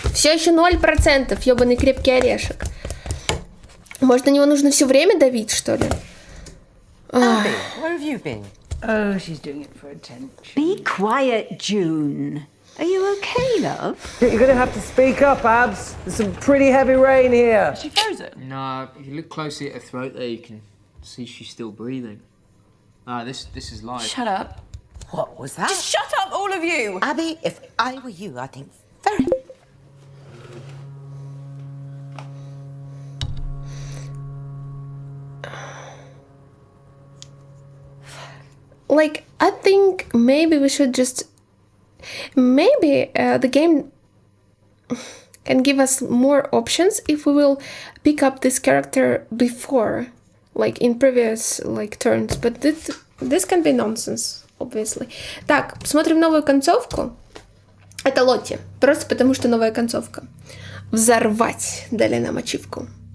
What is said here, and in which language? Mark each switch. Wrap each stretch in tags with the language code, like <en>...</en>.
<ru>Все еще 0%, ёбаный крепкий орешек. Может, на него нужно все время давить, что ли?</ru> <en>Abby, where have you been? Oh, she's doing it for attention. Be quiet, June. Are you okay, love? You're gonna have to speak up, Abs. There's some pretty heavy rain here. Is she frozen? No, if you look closely at her throat there, you can see she's still breathing. This is live. Shut up. What was that? Just shut up, all of you! Abby, if I were you, I think very... Like, I think maybe we should just... Maybe the game can give us more options if we will pick up this character before, like in previous like turns. But this can be nonsense, obviously.</en> <ru>Так, смотрим новую концовку. Это Лотти. Просто потому, что новая концовка. Взорвать дали нам ачивку.</ru>